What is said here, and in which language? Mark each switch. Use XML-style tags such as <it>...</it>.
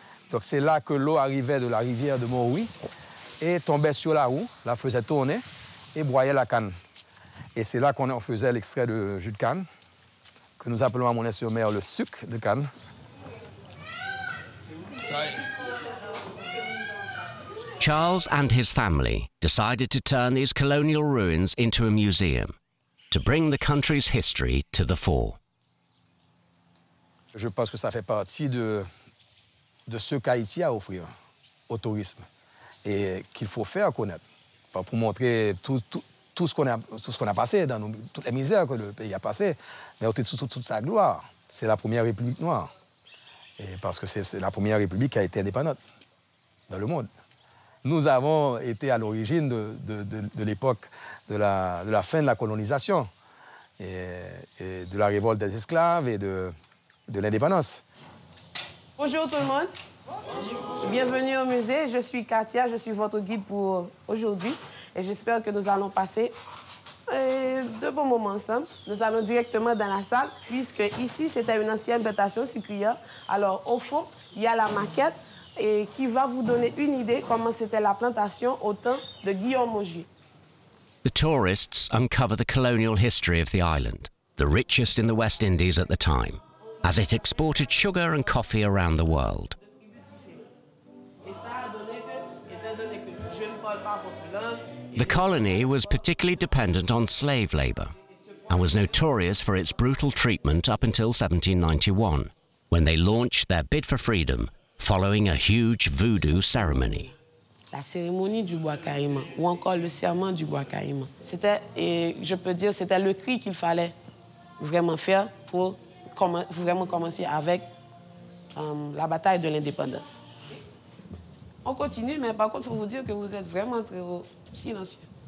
<fr>Donc c'est là que l'eau arrivait de la rivière de Montrouy et tombait sur la roue, la faisait tourner et broyait la canne. Et c'est là qu'on faisait l'extrait de jus de canne, que nous appelons à Monnet-sur-Mer le sucre de canne.</fr> <en>Charles and his family decided to turn these colonial ruins into a museum, to bring the country's history to the fore.</en> <fr>Je pense que ça fait partie de de ce qu'Haïti a à offrir au tourisme et qu'il faut faire connaître pour montrer tout ce qu'on a passé, dans toutes les misères que le pays a passé, mais aussi toute sa gloire. C'est la première République noire. Et parce que c'est la première République qui a été indépendante dans le monde. Nous avons été à l'origine de l'époque de la fin de la colonisation et de la révolte des esclaves et de l'indépendance. Bonjour tout le monde. Bonjour. Bienvenue au musée. Je suis Katia, je suis votre guide pour aujourd'hui et j'espère que nous allons passer de bons moments ensemble. Nous allons directement dans la salle puisque ici c'était une ancienne plantation sucrière. Alors au fond, il y a la maquette et qui va vous donner une idée comment c'était la plantation au temps de Guillaume Mogier.</fr> <en>The tourists uncover the colonial history of the island, the richest in the West Indies at the time, as it exported sugar and coffee around the world. The colony was particularly dependent on slave labour and was notorious for its brutal treatment up until 1791, when they launched their bid for freedom following a huge voodoo ceremony.</en> <fr>La cérémonie du bois caïman, ou encore le serment du bois caïman. C'était, je peux dire, c'était le cri qu'il fallait vraiment faire pour vraiment commencer avec la bataille de l'indépendance. On continue, mais par contre, il faut vous dire que vous êtes vraiment très silencieux.</fr>